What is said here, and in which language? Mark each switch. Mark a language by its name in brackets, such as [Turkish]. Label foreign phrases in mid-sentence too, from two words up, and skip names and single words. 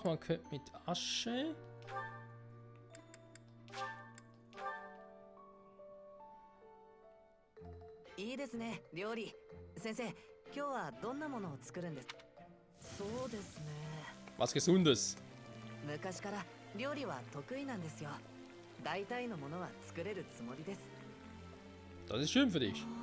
[German] Man könnte mit Asche. Was Gesundes. [Japanese] 昔から料理は得意なんですよ。大体のものは作れるつもりです。 [German] Das ist schön für dich.